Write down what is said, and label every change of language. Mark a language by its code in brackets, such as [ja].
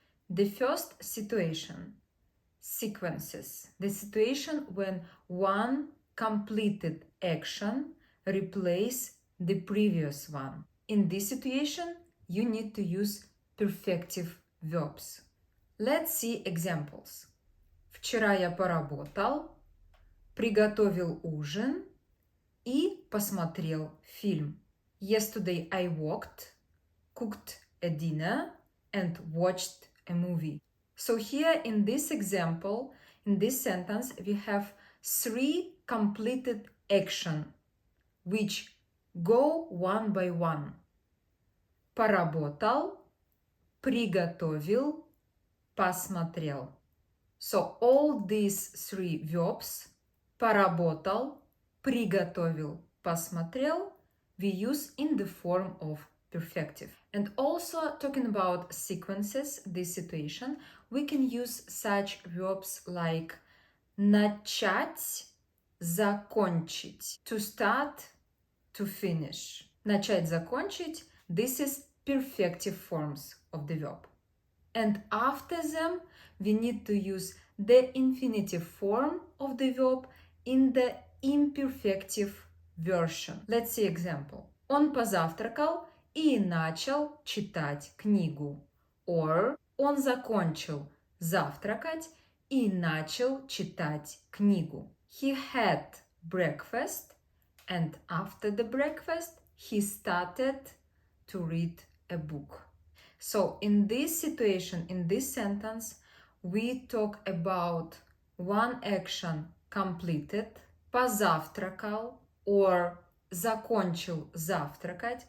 [en] The first situation, sequences. The situation when one completed action replaces the previous one. In this situation, you need to use perfective verbs. Let's see examples. [ru] Вчера я поработал, приготовил ужин и посмотрел фильм. [en] Yesterday I worked, cooked a dinner and watched a movie. So here in this example, in this sentence, we have three completed action which go one by one. [ru] Поработал, приготовил, посмотрел. [en] So all these three verbs, [ru] поработал, приготовил, посмотрел, [en] we use in the form of perfective. And also talking about sequences, this situation, we can use such verbs like [ru] начать, закончить, [en] to start, to finish. [ru] Начать, закончить, [en] this is perfective forms of the verb. And after them, we need to use the infinitive form of the verb in the imperfective version. Let's see example. [ru] Он позавтракал и начал читать книгу. [en] Or [ru] он закончил завтракать и начал читать книгу. [en] He had breakfast and after the breakfast he started to read a book. So in this situation, in this sentence, we talk about one action completed, позавтракал, or [ru] закончил завтракать.